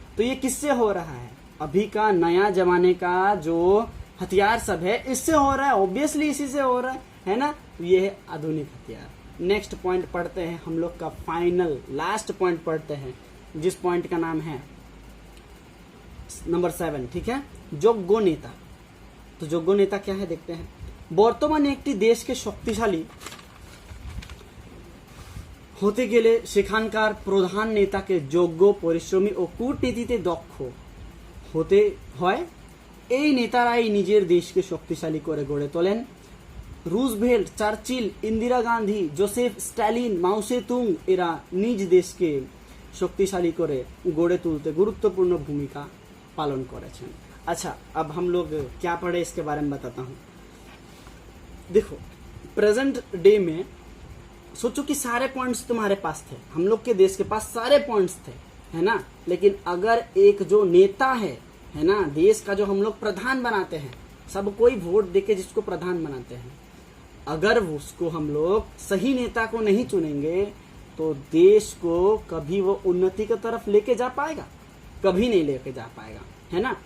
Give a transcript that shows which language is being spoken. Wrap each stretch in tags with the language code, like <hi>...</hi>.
<hi>तो ये किससे हो रहा है? अभी का नया जमाने का जो हथियार सब है, इससे हो रहा है, ऑब्वियसली इसी से हो रहा है ना। ये है आधुनिक हथियार। नेक्स्ट पॉइंट पढ़ते हैं, हम लोग का फाइनल लास्ट पॉइंट पढ़ते हैं, जिस पॉइंट का नाम है नंबर 7, ठीक है, যোগ্য नेता। तो যোগ্য नेता क्या है देखते हैं।</hi> <bn>বর্তমানে একটি দেশকে শক্তিশালী হতে গেলে সেখানকার প্রধান নেতাকে যোগ্য, পরিশ্রমী ও কূটনীতিতে দক্ষ হতে হয়। এই নেতারাই নিজের দেশকে শক্তিশালী করে গড়ে তোলেন। Roosevelt, Churchill, Indira Gandhi, Joseph Stalin, माओ सेतुंग এরা নিজ দেশকে শক্তিশালী করে গড়ে তুলতে গুরুত্বपूर्ण भूमिका पालन করেছেন।</bn> <hi>अच्छा, अब हम लोग क्या पढ़े इसके बारे में बताता हूँ। देखो, प्रेजेंट डे में सोचो कि सारे पॉइंट्स तुम्हारे पास थे, हम लोग के देश के पास सारे पॉइंट्स थे, है ना। लेकिन अगर एक जो नेता है ना, देश का जो हम लोग प्रधान बनाते हैं, सब कोई वोट देके जिसको प्रधान बनाते हैं, अगर उसको हम लोग सही नेता को नहीं चुनेंगे तो देश को कभी वो उन्नति की तरफ लेके जा पाएगा, कभी नहीं लेके जा पाएगा, है ना।</hi>